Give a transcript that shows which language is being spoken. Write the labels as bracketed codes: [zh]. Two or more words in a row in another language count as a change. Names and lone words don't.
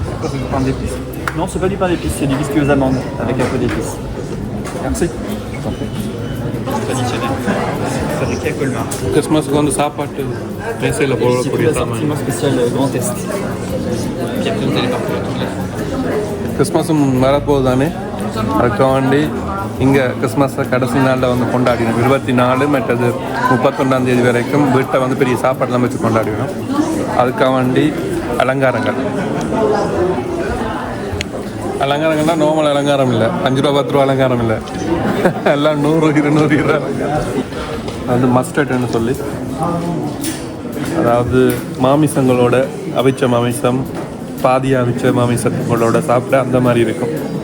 [fr] pain d'épices. Non, c'est pas du pain d'épices, c'est du biscuit aux amandes avec un peu d'épices. Merci. Traditionnel. Fabriqué à Colmar. [ta] கிறிஸ்மஸுக்கு வந்து சாப்பாட்டு மேசையில் [fr] C'est tout [ta] போடக்கூடிய சாமான் [fr] l'assortiment spécial Grand Est. Puis après, vous allez partout. [ta] கிறிஸ்மஸும் வரப்போகுது தானே அதுக்காக வேண்டி இங்கே கிறிஸ்மஸை கடைசி நாளில் வந்து கொண்டாடினோம் 24 மற்றது 31ஆம் தேதி வரைக்கும் வீட்டை வந்து பெரிய சாப்பாடுலாம் வச்சு கொண்டாடினோம் அதுக்காக வேண்டி அலங்காரங்கள்லாம் நார்மல் அலங்காரம் இல்லை 5 ரூபா 10 ரூபா அலங்காரம் இல்லை எல்லாம் 100 200 அது வந்து மஸ்டர்ட்னு சொல்லி அதாவது மாமிசங்களோட அவிச்ச மாமிசம் பாதியா அவிச்ச மாமிசங்களோட சாப்பிட அந்த மாதிரி இருக்கும்